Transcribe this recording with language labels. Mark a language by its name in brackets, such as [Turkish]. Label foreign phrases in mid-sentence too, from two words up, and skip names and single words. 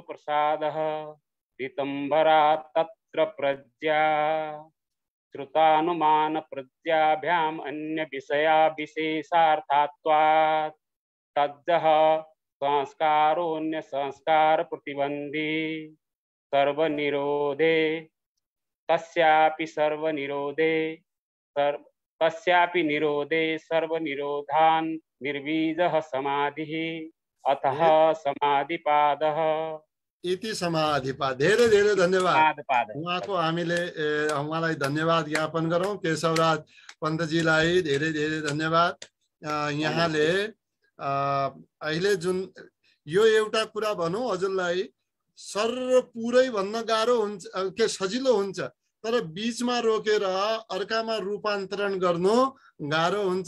[Sanskrit] प्रसादः ऋतंभरा तत्र प्रज्ञा श्रुतानुमान प्रज्ञाभ्याम अन्य विषया विशेषार्थात्वात् तज्जः संस्कारोन्य संस्कार प्रतिबंधी सर्वनिरोधे तस्यापि निरोधे सर्वनिरोधान् निर्वीजः समाधिः अतः समाधिपादः इति समाधिपाद। [Nepali] धेरै धेरै धन्यवाद समाधिपाद। उहाँको हामीले उहाँलाई धन्यवाद ज्ञापन गरौँ। केशवराज पन्तजीलाई धेरै धेरै धन्यवाद। यहाँले अहिले जुन यो एउटा कुरा भनौँ हजुरलाई सर पुरै भन्न गाह्रो हुन्छ के सजिलो हुन्छ, तर बीचमा रोकेर अर्कामा रूपान्तरण गर्नु गाह्रो हुन्छ।